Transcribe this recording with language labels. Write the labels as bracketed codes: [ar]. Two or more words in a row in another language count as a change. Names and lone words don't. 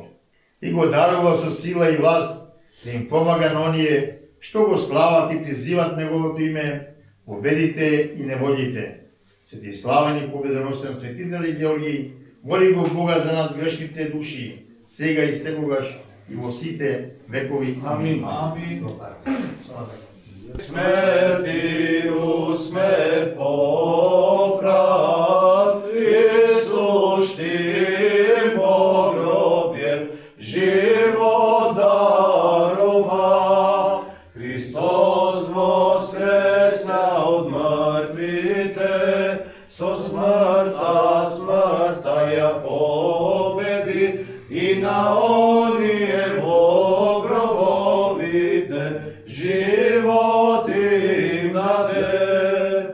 [mk] И го дарува со сила и власт да им помага на оние што го слават и призиват неговото име во бедите и неволите. Свети славен и победоносен светител Георги, моли го Бога за нас грешните души, сега и секогаш и во сите векови. Амин. Амин. [cu] Смерти у смерт поправ, [mk] Исус ти во гробје живот дарова. Христос воскресна од мртвите, со смртта ја победи, и на оние во гробовите живот им даде.